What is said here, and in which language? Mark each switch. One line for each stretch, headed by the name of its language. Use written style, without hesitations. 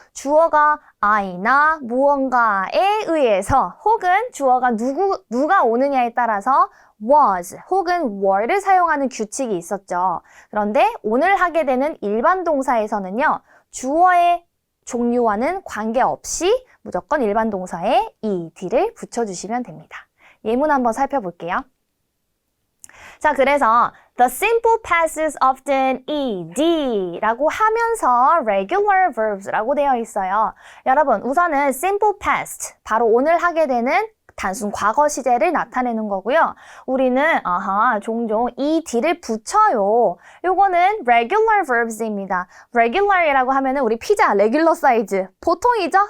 Korean: 주어가 I나 무언가에 의해서 혹은 주어가 누가 오느냐에 따라서 was 혹은 were를 사용하는 규칙이 있었죠. 그런데 오늘 하게 되는 일반 동사에서는요. 주어의 종류와는 관계없이 무조건 일반 동사에 ed를 붙여주시면 됩니다. 예문 한번 살펴볼게요.
English: 자, 그래서 the simple past is often ed
Korean: 라고 하면서
English: regular verbs
Korean: 라고 되어 있어요. 여러분, 우선은 simple past, 바로 오늘 하게 되는 단순 과거 시제를 나타내는 거고요. 우리는 종종 ed를 붙여요. 요거는 regular verbs입니다. regular이라고 하면은 우리 피자 regular 사이즈, 보통이죠?